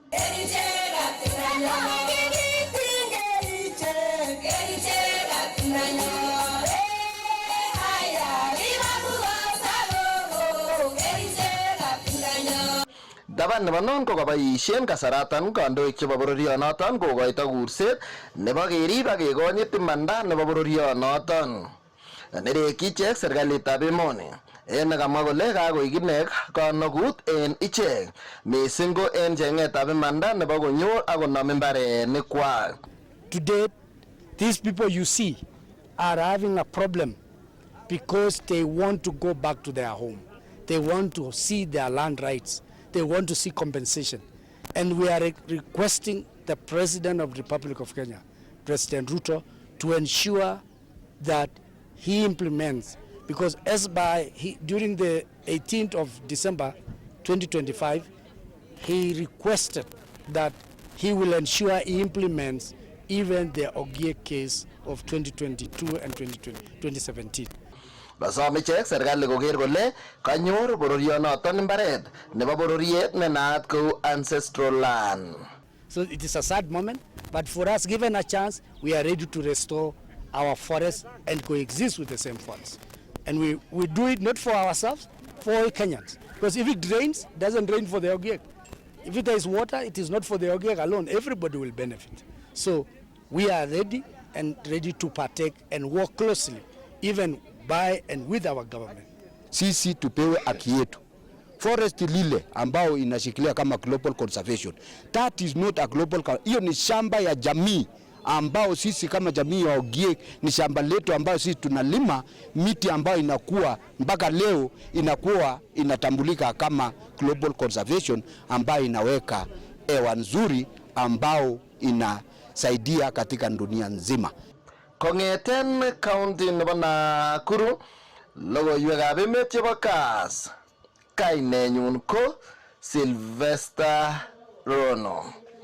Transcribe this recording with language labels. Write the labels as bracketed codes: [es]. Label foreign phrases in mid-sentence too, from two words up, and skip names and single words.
[kln] Taban nebo non ko kaboisien kasaratan kandoik chebo bororionoton kokoito kurset nebo kerib ak kekonyit imanda nebo bororionoton. Nerekyi ichek serikalitab emoni en nekamwa kole kakoik ine kanokut en ichek mising ko en cheng'etab imanda nebo konyor ak konam imbarenikwak. [en] Today, these people you see are having a problem because they want to go back to their home. They want to see their land rights. They want to see compensation. And we are requesting the President of the Republic of Kenya, President Ruto, to ensure that he implements, because during the 18th of December 2025, he requested that he will ensure he implements even the Ogiek case of 2022 and 2017. [kln] Basom ichek serikali koker kole kanyor bororionoton imbaret nebo bororiet ne naat kou [en] ancestral land. So it is a sad moment, but for us, given a chance, we are ready to restore our forests and coexist with the same forests. And we do it not for ourselves, for all Kenyans. Because if it rains, it doesn't rain for the Ogiek. If there is water, it is not for the Ogiek alone. Everybody will benefit. So we are ready to partake and work closely, even by and with our government. [sw] Sisi tupewe haki yetu. Forest lile ambao inashikilia kama [en] global conservation. That is not a global, [sw] hiyo ni shamba ya jamii ambao sisi kama jamii ya Ogiek ni shamba letu ambao sisi tunalima miti ambao inakuwa mpaka leo inakuwa inatambulika kama [en] global conservation [sw] ambayo inaweka hewa nzuri ambao inasaidia katika dunia nzima. [kln] Kong'eten county nebo Nakuru, logoiwekab emet chebo Kass, kainenyun ko Sylvester Rono.